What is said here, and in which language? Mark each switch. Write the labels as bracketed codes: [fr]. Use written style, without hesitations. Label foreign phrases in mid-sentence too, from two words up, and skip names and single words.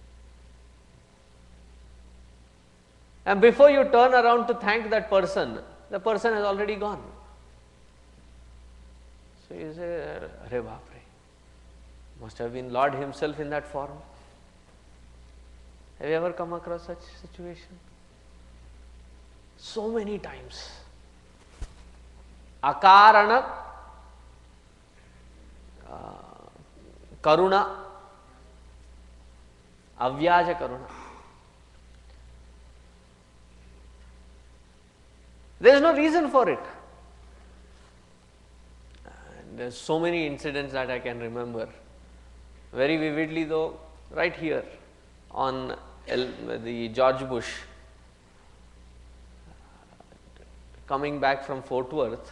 [en] And before you turn around to thank that person, the person has already gone. So you say, [hi] अरे बापरे, [en] must have been Lord himself in that form. Have you ever come across such situation? So many times. [sa] Akarana, karuna, avyaja karuna. [en] There is no reason for it. There are so many incidents that I can remember very vividly, though, right here on the George Bush, coming back from Fort Worth.